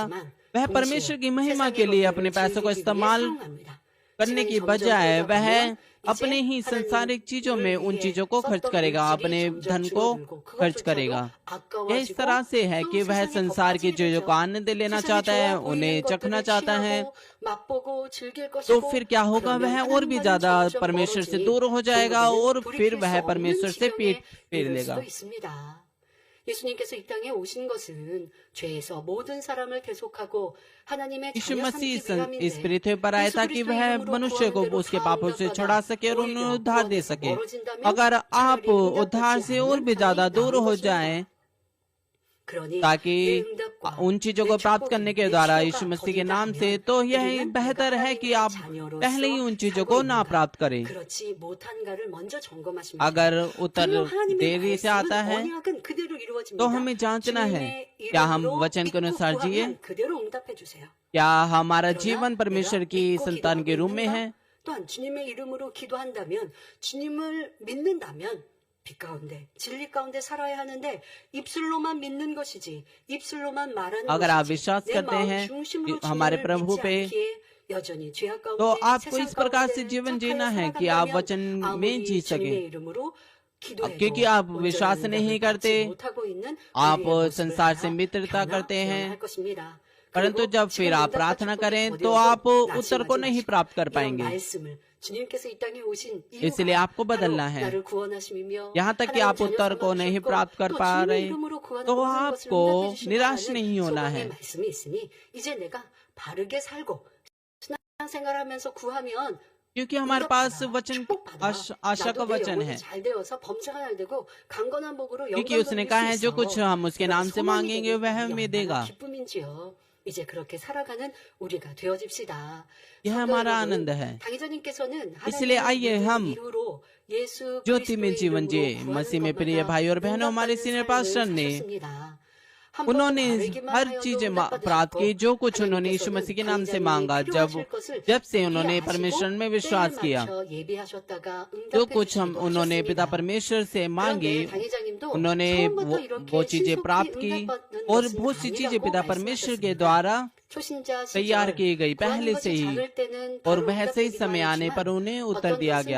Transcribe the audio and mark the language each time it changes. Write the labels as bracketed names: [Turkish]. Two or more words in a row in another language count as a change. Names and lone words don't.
[Hindi] वह परमेश्वर की महिमा के लिए अपने पैसों को इस्तेमाल करने की बजाय वह अपने ही सांसारिक चीजों में उन चीजों को खर्च करेगा, अपने धन को खर्च करेगा। यह इस तरह से है कि वह संसार की चीजों को आनंद लेना चाहता है, उन्हें चखना चाहता है। तो फिर क्या होगा? वह और भी ज्यादा परमेश्वर से दूर हो जाएगा और फिर वह परमेश्वर से पीठ फेर लेगा। [Korean] 예수님께서 이 땅에 오신 것은 죄에서 모든 사람을 대속하고 하나님의 [Hindi] यीशु [Korean] 자녀 [Hindi] मसीह [Korean] 삼기 위함인데 [Hindi] इस पृथ्वी पर आए ताकि वह मनुष्य को उसके पापों से छुड़ा सके और उन्हें उद्धार दे सके। अगर आप उद्धार से और भी ज्यादा दूर हो जाएं, ताकि उन चीजों को प्राप्त करने के द्वारा यीशु मसीह के नाम से, तो यह बेहतर है कि आप पहले ही उन चीजों को ना प्राप्त करें। अगर उत्तर देरी से आता है तो हमें जांचना है, क्या हम वचन के अनुसार जिए? क्या हमारा जीवन परमेश्वर की संतान के रूप में है? [Korean] 또한 주님의 이름으로 기도한다면, 주님을 믿는다면 빛 가운데 진리 가운데 살아야 하는데 입술로만 믿는 것이지 입술로만 말하는 [Hindi] अगर आप [Korean] 것이지 [Hindi] विश्वास [Korean] 내 [Hindi] करते [Korean] 마음 [Hindi] हैं [Korean] 중심으로 [Hindi] हमारे [Korean] 주님을 [Hindi] प्रभु [Korean] 믿지 [Hindi] पे, [Korean] 않기에 여전히 죄악 가운데 [Hindi] तो आपको [Korean] 세상 [Hindi] इस प्रकार से [Korean] 가운데 [Hindi] जीवन [Korean] 착하여 [Hindi] जीना है कि आप [Korean] 살아간다면 [Hindi] वचन में [Korean] 아무리 [Hindi] जी [Korean] 주님의 [Hindi] सके। [Korean] 이름으로 기도해도 [Hindi] क्योंकि आप विश्वास [Korean] 온전한 [Hindi] नहीं [Korean] 응답을 [Hindi] करते, [Korean] 받지 못하고 있는 [Hindi] आप [Korean] 우리의 모습을 [Hindi] संसार से [Korean] 알아 [Hindi] मित्रता करते हैं, [Korean] 변화할 것입니다. [Hindi] परंतु [Korean] 그리고 [Hindi] जब फिर [Korean] 지금 [Hindi] आप [Korean] 응답과 [Hindi] प्रार्थना [Korean] 축복이 [Hindi] करें तो [Korean] 거두어도 [Hindi] आप उत्तर को [Korean] 낙심하지 [Hindi] नहीं [Korean] 마시고 [Hindi] प्राप्त कर [Korean] 이런 [Hindi] पाएंगे। [Korean] 말씀을 주님께서 이 땅에 오신 [Hindi] इसलिए [Korean] 이유가 [Hindi] आपको बदलना [Korean] 바로 [Hindi] है। [Korean] 나를 구원하심이며 [Hindi] यहाँ तक कि [Korean] 하나님 [Hindi] आप [Korean] 자녀 [Hindi] उत्तर को [Korean] 삼아 [Hindi] नहीं [Korean] 주셨고 [Hindi] प्राप्त कर [Korean] 또 [Hindi] पा [Korean] 주님의 [Hindi] रहे, [Korean] 이름으로 구하는 [Hindi] तो [Korean] 모든 것을 [Hindi] आपको [Korean] 응답해 [Hindi] निराश [Korean] 주신다는 [Hindi] नहीं होना [Korean] 소망의 [Hindi] है। [Korean] 말씀이 있으니 이제 내가 바르게 살고 신앙생활하면서 구하면 [Hindi] क्योंकि हमारे पास वचन [Korean] 축복받아. [Hindi] आशा का [Korean] 나도 내 [Hindi] वचन [Korean] 영혼이 [Hindi] है। [Korean] 잘 되어서 범사가 잘 되고 강건한 복으로 [Hindi] क्योंकि [Korean] 영광 [Hindi] उसने [Korean] 돌릴 [Hindi] कहा [Korean] 수 [Hindi] है जो [Korean] 있어. [Hindi] कुछ हम उसके [Korean] 그런 [Hindi] नाम से [Korean] 소망이 [Hindi] मांगेंगे [Korean] 되는 [Hindi] वह [Korean] 일이 [Hindi] हमें [Korean] 얼마나 [Hindi] देगा। [Korean] 기쁨인지요. 이제 그렇게 살아가는 우리가 되어집시다. [Hindi] यह हमारा आनंद है। [Korean] 당회자님께서는 [Hindi] इसलिए आइए हम [Korean] 이후로 예수 [Hindi] ज्योति में [Korean] 그리스도의 [Hindi] जीवन जिए। [Korean] 이름으로 [Hindi] मसीह में [Korean] 구하는 [Hindi] प्रिय [Korean] 것마다 [Hindi] भाई और बहनों, हमारे [Korean] 응답받는 [Hindi] सीनियर [Korean] 삶을 [Hindi] पास्टर ने [Korean] 사셨습니다. [Hindi] उन्होंने हर चीज प्राप्त की जो कुछ उन्होंने यीशु मसीह के नाम से मांगा। जब से उन्होंने परमेश्वर में विश्वास किया, जो कुछ हम उन्होंने पिता परमेश्वर से मांगी, उन्होंने वो चीजें प्राप्त की और बहुत सी चीजें पिता परमेश्वर के द्वारा तैयार की गई पहले से ही, और वह सही समय आने पर उन्हें उत्तर दिया गया।